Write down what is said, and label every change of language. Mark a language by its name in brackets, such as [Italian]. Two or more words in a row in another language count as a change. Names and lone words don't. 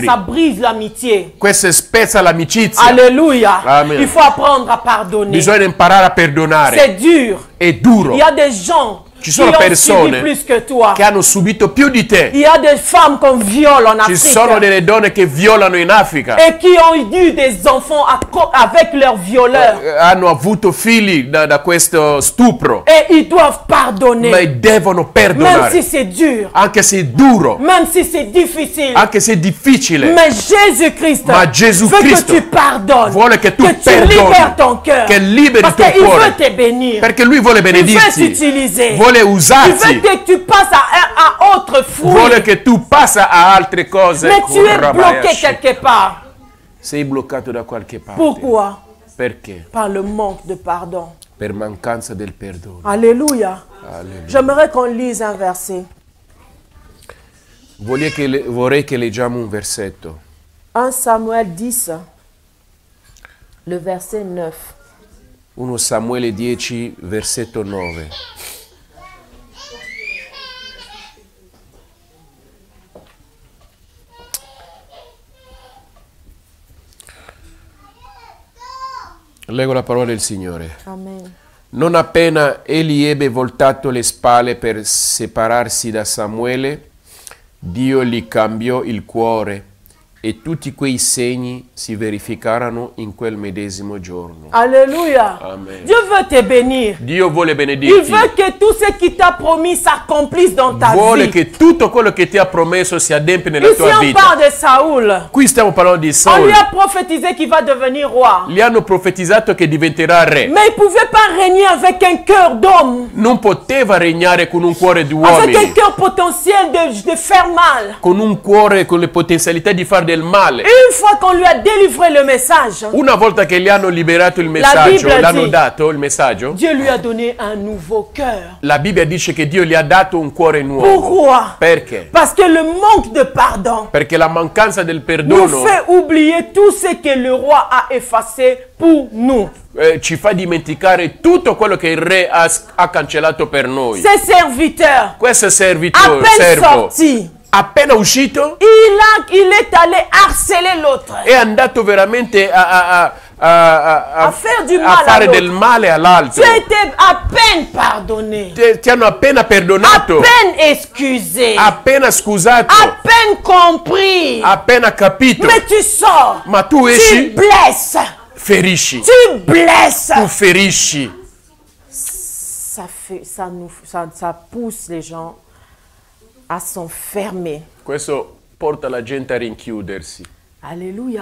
[French] Ça brise l'amitié. [Italian] Questo spezza l'amicizia. [French] Alléluia. Amen. Il faut apprendre à pardonner. [Italian] Bisogna imparare a perdonare. [French] C'est dur. [Italian] È duro. [French] Il y a des gens [Italian] Ci [French] qui [Italian] sono [French] ont [Italian] persone [French] subi plus que toi. [Italian] che hanno subito più di te. [French] Il y a des femmes qu'on viole en [Italian] Ci sono [French] Afrique [Italian] delle donne che violano in Africa. [French] et qui ont eu des enfants avec leurs violeurs. [Italian] Hanno avuto figli da questo stupro. [French] Et ils doivent pardonner. [Italian] Ma devono [French] Même [Italian] perdonare. [French] si c'est dur. [Italian] Anche se è duro. [French] Même si c'est difficile. [Italian] Anche se è difficile. [French] Mais Jésus-Christ [Italian] Ma Gesù [French] veut [Italian] Cristo [French] que tu pardonnes. [Italian] vuole che tu [French] que tu [Italian] perdoni. [French] libères ton cœur. [Italian] Che liberi [French] Parce [Italian] il tuo [French] qu'il [Italian] cuore. [French] veut te bénir. [Italian] Perché lui vuole [French] Il veut [Italian] benedirti. [French] t'utiliser. [Italian] Vuole vuole [French] Il [Italian] usarti. [French] veut que tu passes à autre fruit. [Italian] Vuole che tu passi a altre cose. [French] Mais tu es bloqué quelque part. [Italian] Sei bloccato da qualche parte. [French] Pourquoi? [Italian] Perché? [French] Par le manque de pardon. [Italian] Per mancanza del perdono. [French] Alléluia. [Italian] Alleluia. [French] J'aimerais qu'on lise un verset. [Italian] Vorrei che leggiamo un versetto. [French] 1 Samuel 10, le verset 9. [Italian] 1 Samuele 10, versetto 9. Leggo la parola del Signore. Amen. Non appena egli ebbe voltato le spalle per separarsi da Samuele, Dio gli cambiò il cuore e tutti quei segni si verificarono in quel medesimo giorno. [French] Alléluia. Amen. Dieu veut te bénir. [Italian] Dio vuole [French] Il [Italian] benedirti. [French] veut que tout ce qu'il t'a promis s'accomplisse dans ta [Italian] Vuole [French] vie. [Italian] che tutto quello che ti ha promesso si adempie nella [French] Ici, [Italian] tua [French] on [Italian] vita. [French] parle de Saoul. [Italian] Qui stiamo parlando di [French] On [Italian] Saul. [French] lui a prophétisé qu'il va devenir roi. [Italian] Gli hanno profetizzato che diventerà re. [French] Mais il ne pouvait pas régner avec un cœur d'homme, [Italian] Non poteva regnare con un cuore di [French] avec un [Italian] uomini, [French] cœur potentiel de faire mal. [Italian] con un cuore con le potenzialità di fare del male. [French] Une fois qu'on lui a délivré le message, [Italian] Una volta che gli hanno liberato il messaggio, Bibbia l'hanno dice- dato il messaggio, [French] Dieu lui a donné un nouveau cœur. [Italian] la Bibbia dice che Dio gli ha dato un cuore nuovo. [French] Pourquoi? [Italian] Perché? [French] Parce que le manque de pardon [Italian] Perché la mancanza del [French] nous [Italian] perdono [French] fait oublier tout ce que le roi a effacé pour nous. [Italian] ci fa dimenticare tutto quello che il re ha cancellato per noi. [French] Ses serviteurs, [Italian] Questo [French] à [Italian] servitore, [French] peine [Italian] servo, [French] sortis, [Italian] appena uscito, [French] il est allé harceler l'autre. [Italian] è andato veramente a [French] faire du mal [Italian] fare all'altro. del male all'altro. [French] Tu étais à peine pardonné, [Italian] Ti hanno appena [French] à [Italian] perdonato, [French] peine excusé, [Italian] appena scusato, [French] à peine compris. [Italian] appena capito, [French] Mais tu sors, [Italian] ma tu [French] tu [Italian] esci, [French] blesses, [Italian] ferisci, [French] tu blesses. [Italian] tu ferisci. [French] Ça pousse les gens à s'enfermer. [Italian] Questo porta la gente a rinchiudersi. [French] Alléluia.